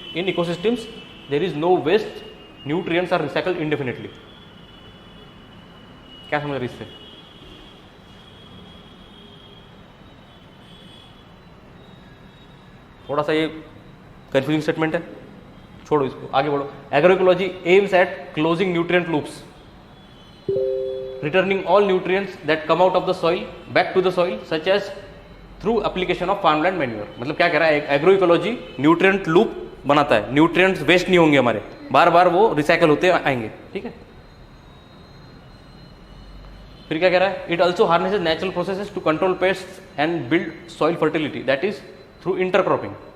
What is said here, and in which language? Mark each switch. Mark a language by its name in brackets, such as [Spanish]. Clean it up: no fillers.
[English] In ecosystems there is no waste, nutrients are recycled indefinitely. [Hindi] क्या समझ रही इससे? थोड़ा सा ये कंफ्यूजिंग स्टेटमेंट है, छोड़ो इसको, आगे बढ़ो. [English] Agroecology aims at closing nutrient loops, returning all nutrients that come out of the soil back to the soil, such as through application of farmland manure. [Hindi] मतलब क्या कह रहा है, एग्रो इकोलॉजी न्यूट्रिएंट लूप बनाता है, न्यूट्रिएंट्स वेस्ट नहीं होंगे हमारे, बार बार वो रिसाइकल होते आएंगे, ठीक है। फिर क्या कह रहा है, [English] It also harnesses natural processes to control pest and build soil fertility, that is through intercropping.